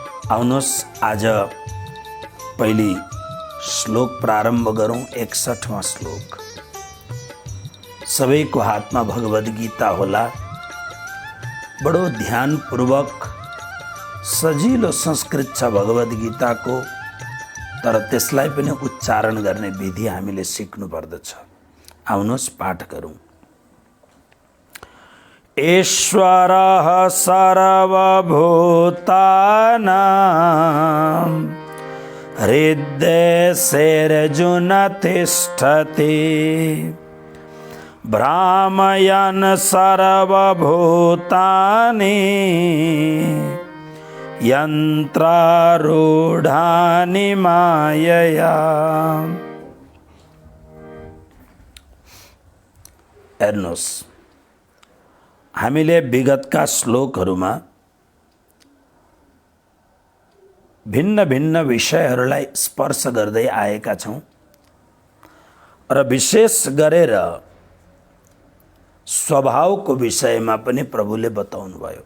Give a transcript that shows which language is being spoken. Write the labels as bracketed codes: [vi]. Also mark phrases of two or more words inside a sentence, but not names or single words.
[ne] आउनुहोस् आज पहली श्लोक प्रारंभ गरौं। 61वां श्लोक। सबैको हातमा भगवद गीता होला। बडो ध्यानपूर्वक सजिलो संस्कृत छ भगवद गीताको, तर त्यसलाई पनि उच्चारण गर्ने विधि हामीले सिक्नु पर्दछ। आउनुहोस् पाठ गरौं। [sa] ईश्वरः सर्वभूतानां हृद्देशेऽर्जुन तिष्ठति। भ्रामयन् सर्वभूतानि यन्त्रारूढानि मायया। [ne] हेर्नुहोस्, हामीले विगतका श्लोकहरूमा भिन्न भिन्न विषयहरूलाई स्पर्श गर्दै आएका छौं र विशेष गरेर स्वभावको विषयमा पनि प्रभुले बताउनु भयो।